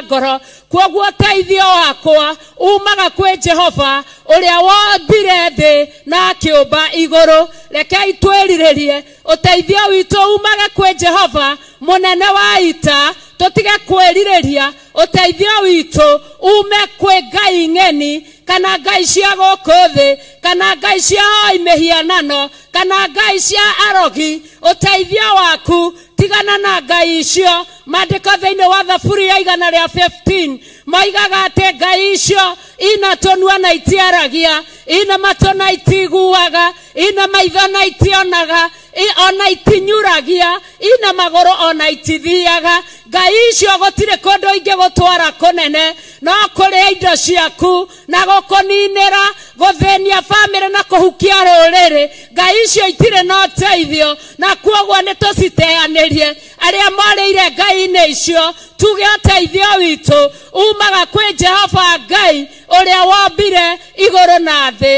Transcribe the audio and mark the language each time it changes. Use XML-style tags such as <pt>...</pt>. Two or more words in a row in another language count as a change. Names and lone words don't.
<ki>ngoro kuoguo uteithio wakwa umaga kwi Jehova uria wombire thi na akiumba iguru rekei twiriririe uteithio witu umaga kwi Jehova munene wa ita tutige kwiririria uteithio witu ume kwi Ngai ng'eni kana Ngai cia guku thi kana Ngai cia imihianano kana Ngai cia arogi uteithio waku tigana na Ngai icio. Maandiko thiini wa Thaburi ya 115 maigaga ati Ngai icio ina tonua na itiaragia ina mato na itiguaga ina maitho na itionaga ona itinyuragia ina maguru ona itithiaga Ngai icio gutire kundu ingi gutwara kunene no kuri indo ciaku na gukuninira guthenia family na kuhukia ruriri Ngai icio itire no teithio na kuoguo ni tuciteanirie aria morire Ngai-ini icio tuge uteithio witu umaga kwi Jehova Ngai uria wombire iguru na thi.</ki>